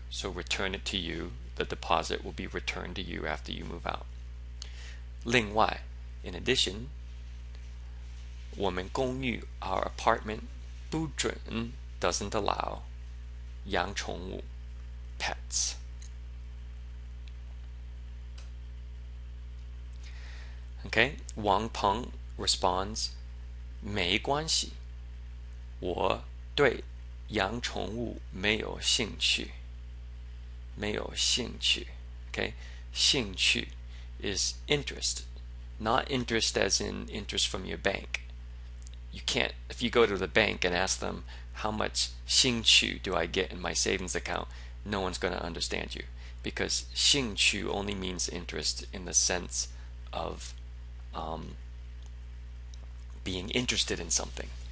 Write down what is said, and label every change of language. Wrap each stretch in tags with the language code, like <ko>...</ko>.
<en>So return it to you. The deposit will be returned to you after you move out. 另外, in addition,</en> <zh>我们公寓,</zh> <en>our apartment, 不准, doesn't allow,</en> <zh>养宠物,</zh> <en>pets. Okay, Wang Peng responds,</en> <zh>没关系，我对养宠物没有兴趣。没有兴趣.</zh> <en>Okay, 兴趣 is interest, not interest as in interest from your bank. You can't, if you go to the bank and ask them how much 兴趣 do I get in my savings account, no one's going to understand you, because 兴趣 only means interest in the sense of being interested in something.</en>